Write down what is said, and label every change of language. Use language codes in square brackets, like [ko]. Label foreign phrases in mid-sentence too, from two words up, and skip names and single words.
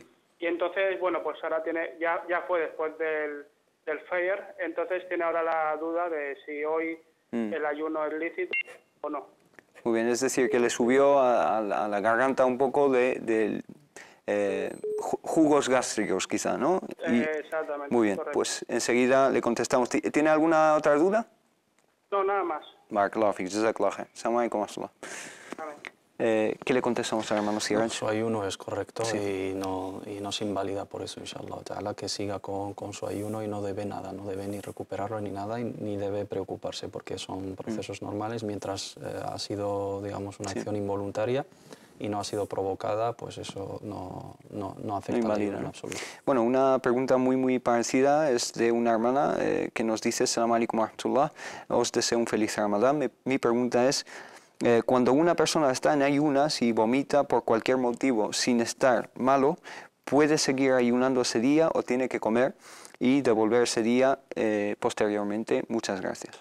[es] Y entonces, pues ahora ya fue después del Fajr, entonces tiene ahora la duda de si hoy el ayuno es lícito o no. Muy bien, es decir, que le subió a la garganta un poco de jugos gástricos quizá, ¿no? Exactamente. Muy bien, correcto. pues enseguida le contestamos. ¿Tiene alguna otra duda? No, nada más. [ar] بارك الله فيك، جزاك الله خير. السلام عليكم ورحمة الله. [es] ¿Qué le contestamos al hermano Siraj? Su ayuno es correcto y no se invalida por eso, [ar] إن شاء الله تعالى, [es] que siga con su ayuno y no debe nada, no debe ni recuperarlo ni nada, ni debe preocuparse porque son procesos normales mientras ha sido, digamos, una acción involuntaria y no ha sido provocada, pues eso no afecta al ayuno en absoluto. Bueno, una pregunta muy parecida es de una hermana que nos dice: [ar] سلام عليكم ورحمة الله, [es] os deseo un feliz Ramadán. Mi pregunta es: cuando una persona está en ayunas y vomita por cualquier motivo sin estar malo, ¿puede seguir ayunando ese día o tiene que comer y devolver ese día posteriormente? Muchas gracias.